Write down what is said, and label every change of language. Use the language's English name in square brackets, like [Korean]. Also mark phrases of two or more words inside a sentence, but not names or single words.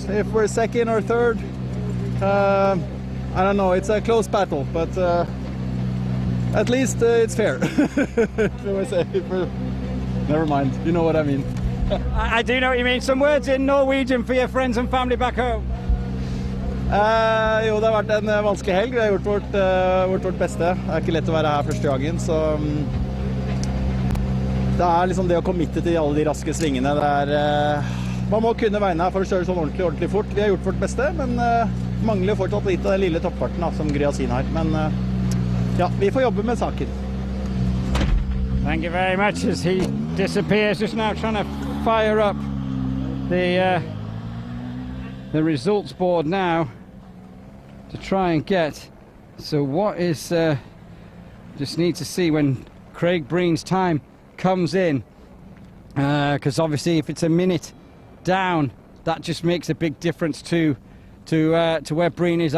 [English] If we're 2nd or 3rd, I don't know, it's a close battle, but at least it's fair. Never mind, you know what I mean. I do know what you mean. Some words in Norwegian for your friends and family back home. [Norwegian] Jo, det har vært en vanskelig helg. Vi har gjort vårt beste. Det er ikke lett å være her første dagen, så det er liksom det å committe til alle de raske svingene. Man må kunne veiene her for å kjøre sånn ordentlig fort. Vi har gjort vårt beste, men mangler fortsatt litt av den lille toppfarten som Gryazin har. Men ja, vi får jobbe med saken. [English] Thank you very much as he disappears, just now trying to fire up the results board now to try and get. So what is, just need to see when Craig Breen's time comes in, because obviously if it's a minute down, that just makes a big difference to where Breen is.